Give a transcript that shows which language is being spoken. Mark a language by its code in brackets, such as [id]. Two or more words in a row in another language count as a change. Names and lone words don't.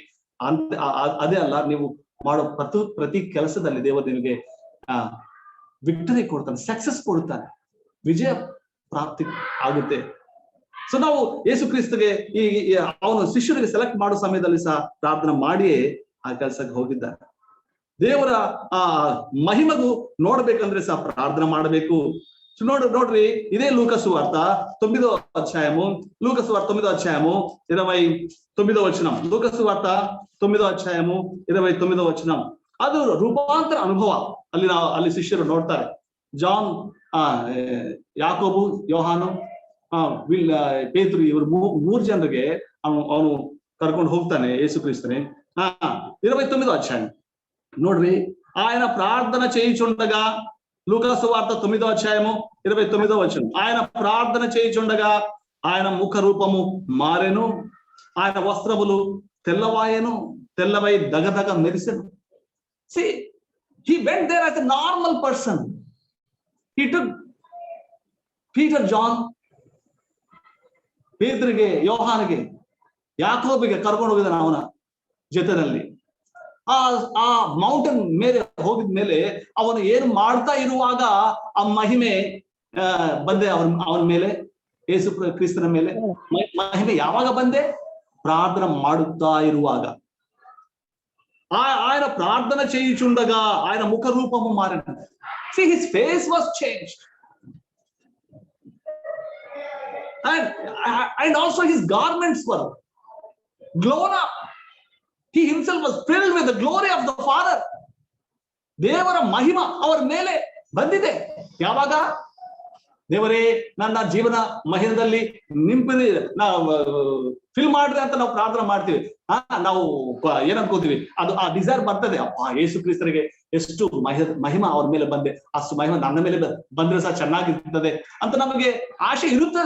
[kn] ಅದೇ ಅಲ್ಲ, ನೀವು ಮಾಡೋ ಪ್ರತಿ ಕೆಲಸದಲ್ಲಿ ದೇವರು ನಿಮಗೆ ವಿಕ್ಟರಿ ಕೊಡ್ತಾನೆ, ಸಕ್ಸಸ್ ಕೊಡ್ತಾನೆ, ವಿಜಯ ಪ್ರಾಪ್ತಿ ಆಗುತ್ತೆ. ಸೊ ನಾವು ಯೇಸು ಕ್ರಿಸ್ತಗೆ ಅವನು ಶಿಷ್ಯರಿಗೆ ಸೆಲೆಕ್ಟ್ ಮಾಡೋ ಸಮಯದಲ್ಲಿ ಸಹ ಪ್ರಾರ್ಥನೆ ಮಾಡಿಯೇ ಆ ಕೆಲಸಕ್ಕೆ ಹೋಗಿದ್ದಾರೆ. ದೇವರ ಮಹಿಮಗೂ ನೋಡ್ಬೇಕಂದ್ರೆ ಸಹ ಪ್ರಾರ್ಥನೆ ಮಾಡಬೇಕು. ನೋಡ್ರಿ, ಇದೇ ಲೂಕ ಸುವಾರ್ತ [te] 9వ అధ్యాయము, లూకా సువార్త 9వ అధ్యాయము 29వ వచనం. లూకా సువార్త 9వ అధ్యాయము 29వ వచనం. [kn] ಅದು ರೂಪಾಂತರ ಅನುಭವ. ಅಲ್ಲಿ ಶಿಷ್ಯರು ನೋಡ್ತಾರೆ. ಜಾನ್, ಯಾಕೋಬು, ಯೋಹಾನು, ಪೇತ್ರು, ಇವರು 3 ಜನರಿಗೆ ಅವನು ಕರ್ಕೊಂಡು ಹೋಗ್ತಾನೆ ಯೇಸು ಕ್ರಿಸ್ತನೇ. [te] 29వ అధ్యాయం ನೋಡ್ರಿ, ఆయన ప్రార్థన చేయుచుండగా, లూకా సువార్త 9వ అధ్యాయము 29వ వచనం. ఆయన ప్రార్థన చేయుచుండగా ఆయన ముఖ రూపము మారెను, ఆయన వస్త్రములు తెల్లవై దగదగ మెరిసెను. [en] See, he went there as a normal person. He took Peter, John, [kn] ಪೇತ್ರಗೆ, ಯೋಹಾನಿಗೆ, ಯಾಕೋಬಿಗೆ ಕರ್ಕೊಂಡು ಹೋಗಿದ್ದಾನೆ ಅವನ ಜೊತೆನಲ್ಲಿ. ಆ ಮೌಂಟೇನ್ ಮೇಲೆ ಹೋಗಿದ ಮೇಲೆ ಅವನು ಏನು ಮಾಡ್ತಾ ಇರುವಾಗ ಆ ಮಹಿಮೆ ಬಂದೆ ಅವನ ಮೇಲೆ, ಯೇಸು ಕ್ರಿಸ್ತನ ಮೇಲೆ ಮಹಿಮೆ ಯಾವಾಗ ಬಂದೆ? ಪ್ರಾರ್ಥನೆ ಮಾಡುತ್ತಾ ಇರುವಾಗ. [te] ఆయన ప్రార్థన చేయుచుండగా ఆయన ముఖ రూపము మారెను. [en] See, his face was changed. And also his garments were blown up. He himself was filled with the glory of the Father. [kn] ದೇವರ ಮಹಿಮ ಅವರ ಮೇಲೆ ಬಂದಿದೆ. ಯಾವಾಗ? ದೇವರೇ ನನ್ನ ಜೀವನ ಮಹಿಮದಲ್ಲಿ ನಿಂಪಿದೆ, ಫಿಲ್ ಮಾಡ್ರಿ ಅಂತ ನಾವು ಪ್ರಾರ್ಥನೆ ಮಾಡ್ತೀವಿ. ನಾವು ಏನನ್ಕೋತೀವಿ, ಅದು ಆ ಡಿಸೈರ್ ಬರ್ತದೆ. ಅಪ್ಪ ಯೇಸು ಕ್ರಿಸ್ತರಿಗೆ ಎಷ್ಟು ಮಹಿಮ ಅವ್ರ ಮೇಲೆ ಬಂದೆ, ಅಷ್ಟು ಮಹಿಮ ನನ್ನ ಮೇಲೆ ಬಂದ್ರೆ ಸಹ ಚೆನ್ನಾಗಿರ್ತದೆ ಅಂತ ನಮಗೆ ಆಶೆ ಇರುತ್ತದೆ.